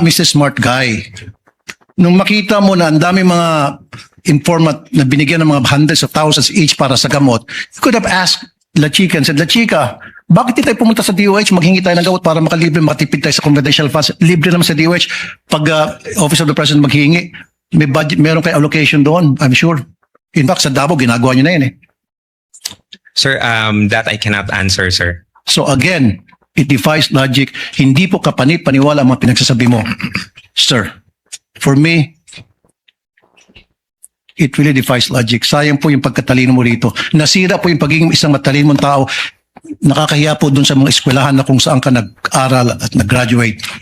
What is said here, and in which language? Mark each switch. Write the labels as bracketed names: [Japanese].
[Filipino] nga, [English] Mr. Smart Guy, [Filipino] nung makita mo na ang dami mga informant na binigyan ng mga hundreds of thousands each para sa gamot, [English] you could have asked La Chica and said, [Filipino] La Chica, bakit di tayo pumunta sa DOH, maghingi tayo ng gamot para makalibre, makatipid tayo sa confidential funds. Libre naman sa DOH. Pag Office of the President maghingi, may budget, meron kayo allocation doon, I'm sure. [English] In fact, [Filipino] sa Davao, ginagawa nyo na yun eh. [English] Sir, that I cannot answer, sir. So again, it defies logic. [Filipino] Hindi po kapani-paniwala ang mga pinagsasabi mo. [English] Sir, for me, it really defies logic. [Filipino] Sayang po yung pagkatalino mo rito. Nasira po yung pagiging isang matalino mong tao. Nakakahiya po dun sa mga eskwelahan na kung saan ka nag-aral at nag-graduate.